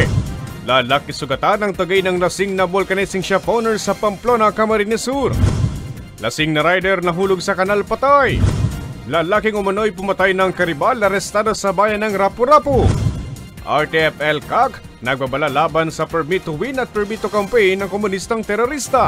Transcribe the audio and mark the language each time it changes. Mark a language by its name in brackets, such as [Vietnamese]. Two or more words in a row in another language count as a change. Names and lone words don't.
[Filipino] Lalaki sugatan ang tagay ng lasing na [English] vulcanizing shop owner [Filipino] sa Pamplona, Camarines Sur. Lasing na rider nahulog sa kanal patay. Lalaking umano'y pumatay ng karibal arestado sa bayan ng Rapu-Rapu. RTFL CAC nagbabala laban sa [English] Permit to Win [Filipino] at [English] Permit to Campaign [Filipino] ng komunistang terorista.